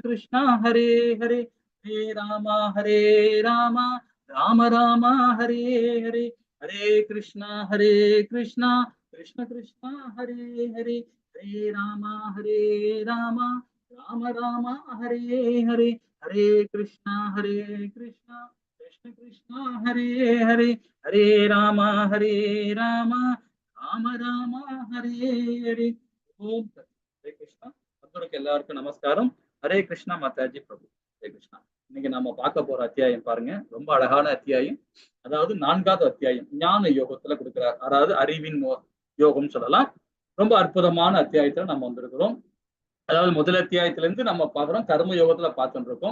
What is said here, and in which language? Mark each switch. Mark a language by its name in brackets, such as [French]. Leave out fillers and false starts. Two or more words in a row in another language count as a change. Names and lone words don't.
[Sanskrit] कृष्णा हरे हरे हरे राम राम हरे हरे हरे कृष्णा कृष्ण कृष्णा हरे हरे हरे राम राम हरे हरे हरे कृष्णा कृष्ण कृष्णा हरे हरे हरे राम राम हरे हरे ओम हरे कृष्णा [Tamil] பக்தருக்கு எல்லாருக்கும் நமஸ்காரம். ஹரே கிருஷ்ணா மாதாஜி பிரபு. ஹரே கிருஷ்ணா. இன்னைக்கு நாம பார்க்க போற அத்தியாயம் பாருங்க, ரொம்ப அழகான அத்தியாயம். அதாவது 4வது அத்தியாயம் ஞான யோகத்துல கொடுக்கிறார். அதாவது அறிவின் யோகம் சொல்லலாம். ரொம்ப அற்புதமான அத்தியாயத்துல நம்ம வந்திருக்கிறோம். அதாவது முதல் அத்தியாயத்துல இருந்து நம்ம பாக்குறோம், கர்ம யோகத்துல பார்த்துட்டு இருக்கோம்.